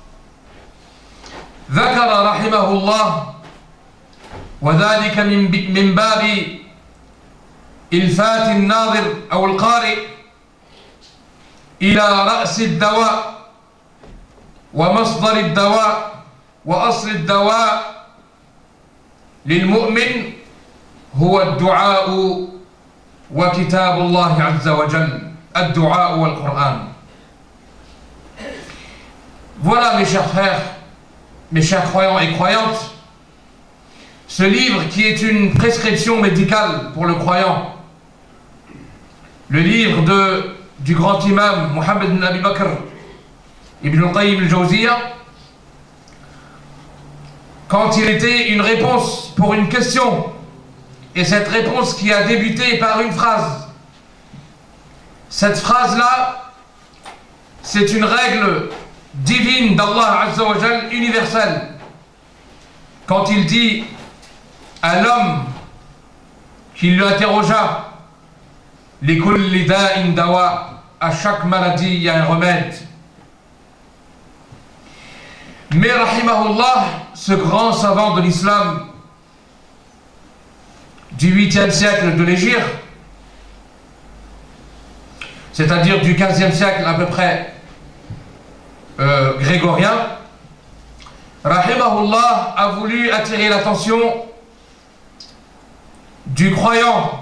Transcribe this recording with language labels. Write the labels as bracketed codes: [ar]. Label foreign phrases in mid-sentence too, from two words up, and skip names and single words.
[ar] ذكر رحمه الله وذلك من باب إلفات الناظر أو القارئ إلى رأس الدواء ومصدر الدواء وأصل الدواء للمؤمن هو الدعاء وكتاب الله عز وجل، الدعاء والقرآن. [fr] Voilà mes chers frères, mes chers croyants et croyantes, ce livre qui est une prescription médicale pour le croyant, le livre du grand imam Mohammed ibn Abi Bakr ibn al-Qayyim al-Jawziyya, quand il était une réponse pour une question, et cette réponse qui a débuté par une phrase. Cette phrase-là, c'est une règle divine d' [ar] الله عز وجل, [fr] universelle. Quand il dit à l'homme qui lui interrogea, [ar] لكل داء دواء, [fr] à chaque maladie il y a un remède. Mais rahimahullah, ce grand savant de l'islam du 8e siècle de l'Hégire, c'est-à-dire du 15e siècle à peu près grégorien, rahimahullah, a voulu attirer l'attention du croyant.